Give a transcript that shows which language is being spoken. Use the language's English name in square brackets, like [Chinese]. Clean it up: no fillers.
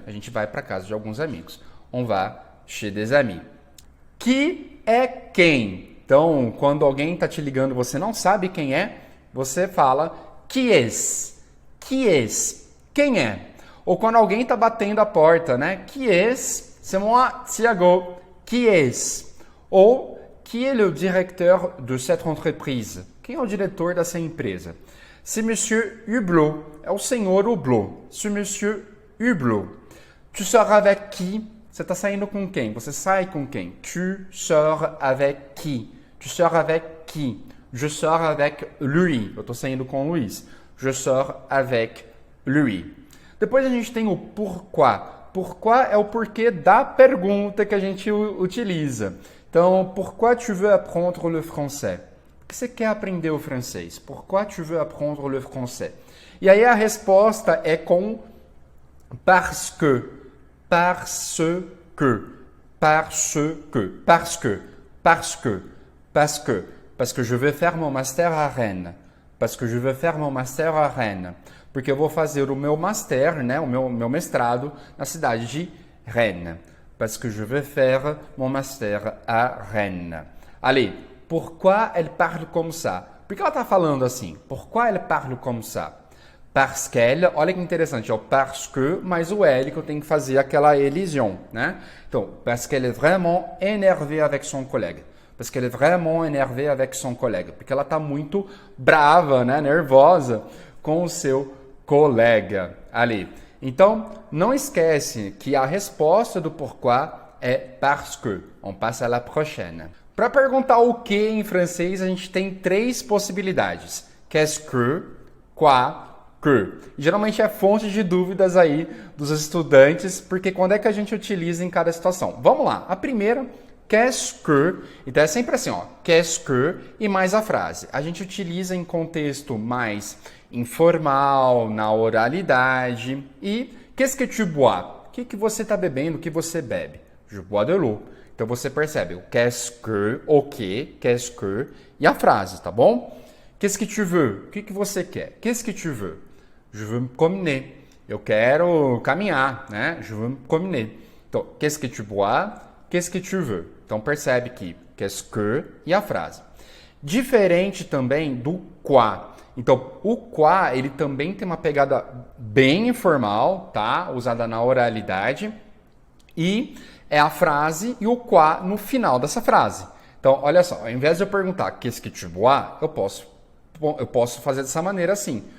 [Portuguese] A gente vai para casa de alguns amigos. [French] On va chez des amis. [Portuguese] Que é quem? Então, quando alguém está te ligando, você não sabe quem é, você fala [French] qui est? Qui est? [Portuguese] Quem é? Ou quando alguém está batendo a porta, né? [French] Qui est? C'est moi, Thiago. Qui est? Ou qui est le directeur de cette entreprise? [Portuguese] Quem é o diretor dessa empresa? [French] C'est Monsieur Hublot. [Portuguese] É o senhor Hublot. [French] C'est Monsieur Hublot. Tu sors avec qui? [Portuguese] Você está saindo com quem? Você sai com quem? [French] Tu sors avec qui? Tu sors avec qui? Je sors avec lui. [Portuguese] Eu estou saindo com o Luiz. [French] Je sors avec lui. [Portuguese] Depois a gente tem o pourquoi. Pourquoi é o porquê da pergunta que a gente utiliza. Então, [French] pourquoi tu veux apprendre le français? [Portuguese] Por que você quer aprender o francês? [French] Pourquoi tu veux apprendre le français? [Portuguese] E aí a resposta é com parce que. [French] Parce que. Parce que. Parce que. Parce que. Parce que. Parce que je veux faire mon master à Rennes. Parce que je veux faire mon master à Rennes. [Portuguese] Porque eu vou fazer o meu master, né, o meu mestrado, na cidade de Rennes. [French] Parce que je veux faire mon master à Rennes. Allez, pourquoi elle parle comme ça? [Portuguese] Por que ela está falando assim? [French] Pourquoi elle parle comme ça? Parce qu'elle, [Portuguese] olha que interessante, é o parce que mais o elle que eu tenho que fazer aquela elision, né? [French] Então, parce qu'elle est vraiment énervée avec son collègue. Parce qu'elle est vraiment énervée avec son collègue. [Portuguese] Porque ela está muito brava, né? Nervosa com o seu colega. Ali. Então, não esquece que a resposta do pourquoi é parce que. [French] On passe à la prochaine. [Portuguese] Para perguntar o que em francês, a gente tem três possibilidades. Qu'est-ce que, quoi, que. Geralmente é fonte de dúvidas aí dos estudantes, porque quando é que a gente utiliza em cada situação? Vamos lá. A primeira, qu'est-ce que, então é sempre assim, ó, qu'est-ce que e mais a frase. A gente utiliza em contexto mais informal, na oralidade. E [French] qu'est-ce que tu bois? [Portuguese] O que você está bebendo? O que você bebe? [French] Je bois de l'eau. [Portuguese] Então você percebe o qu'est-ce que, o que, qu'est-ce que e a frase, tá bom? [French] Qu'est-ce que tu veux? [Portuguese] O que você quer? Qu'est-ce que tu veux? Je veux me promener. Eu quero caminhar, né? Je veux me promener. Então, qu'est-ce que tu bois? Qu'est-ce que tu veux? Então percebe que qu'est-ce que e a frase. Diferente também do quoi. Então, o quoi, ele também tem uma pegada bem informal, tá? Usada na oralidade. E é a frase e o quoi no final dessa frase. Então, olha só, ao invés de eu perguntar [French] qu'est-ce que tu bois, [Portuguese] eu posso fazer dessa maneira assim.